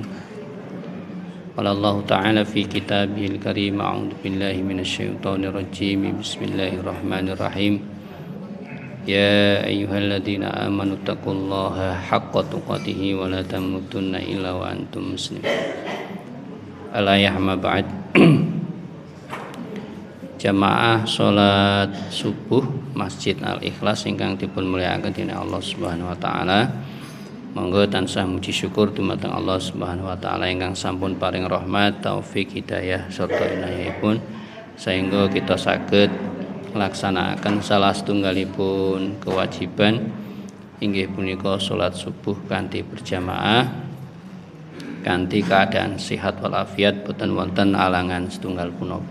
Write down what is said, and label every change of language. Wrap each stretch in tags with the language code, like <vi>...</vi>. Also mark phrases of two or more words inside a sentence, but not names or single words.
<ar>قال الله تعالى في كتابه الكريم، أعوذ بالله من الشيطان الرجيم. بسم الله الرحمن الرحيم. يا أيها الذين آمنوا اتقوا الله حق تقاته ولا تموتن إلا وأنتم مسلمون. الآية ما بعد.</ar> <jv>Jamaah salat subuh Masjid Al-Ikhlas ingkang dipun mulyakaken dening Allah</jv> <ar>سبحانه وتعالى.</ar> <jv>Monggo tansah muji syukur dumateng Allah</jv> <ar>سبحانه وتعالى</ar> <jv>ingkang sampun paring rahmat, taufik, hidayah sarta inayahipun sehingga kita saged melaksanakan salah setunggalipun kewajiban inggih punika salat subuh kanthi berjamaah kanthi keadaan sehat walafiat, boten wonten alangan setunggal punapa.</jv>